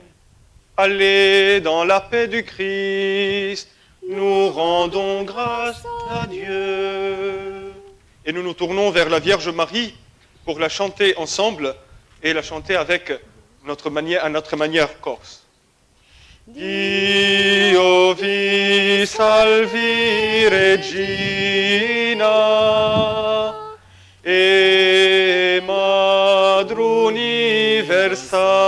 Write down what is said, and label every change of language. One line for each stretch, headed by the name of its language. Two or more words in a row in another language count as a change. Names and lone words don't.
French: Allez dans la paix du Christ, nous rendons grâce à Dieu. Et nous nous tournons vers la Vierge Marie pour la chanter ensemble et la chanter avec à notre manière corse.
Corsican: Dio vi salvi regina e madre universale